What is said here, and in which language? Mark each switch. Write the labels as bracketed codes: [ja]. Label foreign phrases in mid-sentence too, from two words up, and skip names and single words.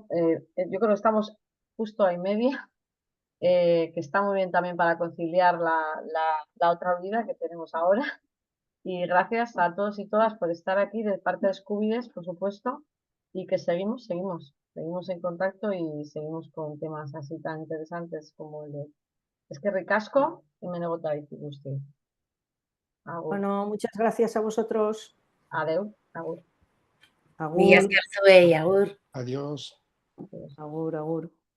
[es] Yo creo que estamos justo a media. Que está muy bien también para conciliar la otra vida que tenemos ahora. Y gracias a todos y todas por estar aquí de parte de Scoobies, por supuesto, y que seguimos en contacto y seguimos con temas así tan interesantes como el de [eu] Eskerrik asko, hemen egotea guztioi. Agur. [es] Bueno, muchas gracias a vosotros. [eu] Adeu, agur. Mila Agur, esker zuei, agur. Adiós. agur, agur.